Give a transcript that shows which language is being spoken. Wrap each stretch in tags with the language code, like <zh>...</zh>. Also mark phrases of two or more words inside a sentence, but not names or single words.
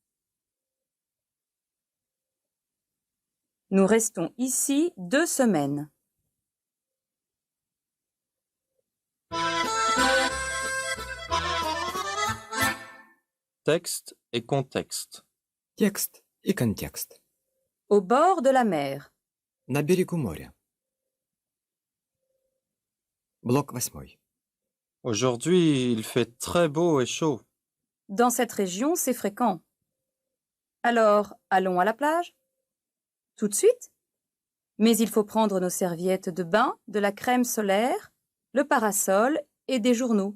<fr>Nous restons ici 2 semaines. Texte et contexte.</fr> <ru>Текст и контекст.</ru> <fr>Au bord de la mer.</fr> <ru>На берегу моря. Блок 8.</ru> <fr>Aujourd'hui, il fait très beau et chaud. Dans cette région, c'est fréquent. Alors, allons à la plage? Tout de suite? Mais il faut prendre nos serviettes de bain, de la crème solaire, le parasol et des journaux.</fr>